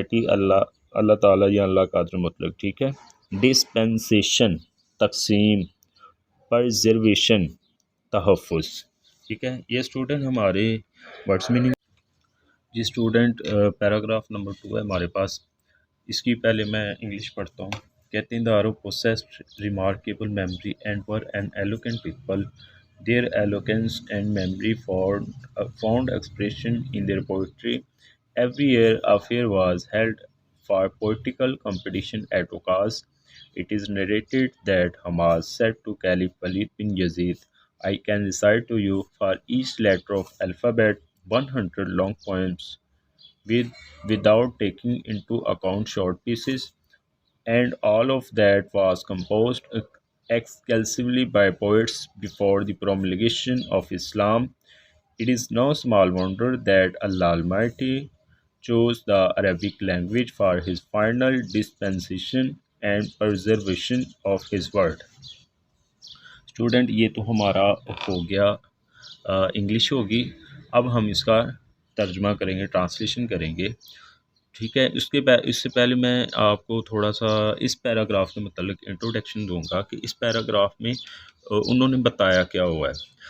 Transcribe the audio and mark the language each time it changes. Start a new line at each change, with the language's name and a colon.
Urdu: اللہ تعالیٰ یا اللہ قادر مطلق ٹھیک ہے ڈسپینسیشن تقسیم پرزرویشن تحفظ ٹھیک ہے یہ اسٹوڈنٹ ہمارے ورڈس میننگ جی اسٹوڈنٹ پیراگراف نمبر 2 ہے ہمارے پاس اس کی پہلے میں انگلش پڑھتا ہوں کہتے ہیں دا عرب
English: possessed remarkable memory and were an eloquent people. Their eloquence and memory found expression in their poetry. Every year a fair was held for poetical competition at Ukaz. It is narrated that Hamas said to Caliph Walid bin Yazid, I can recite to you for each letter of alphabet 100 long poems without taking into account short pieces, and all of that was composed exclusively by poets before the promulgation of Islam. It is no small wonder that Allah Almighty chose the Arabic language for His final dispensation and preservation of His word.
Urdu: Student یہ تو ہمارا ہو گیا English ہوگی. اب ہم اس کا ترجمہ کریں گے، ٹرانسلیشن کریں گے. ٹھیک ہے، اس سے پہلے میں آپ کو تھوڑا سا اس پیراگراف کے متعلق انٹروڈکشن دوں گا کہ اس پیراگراف میں انہوں نے بتایا کیا ہوا ہے.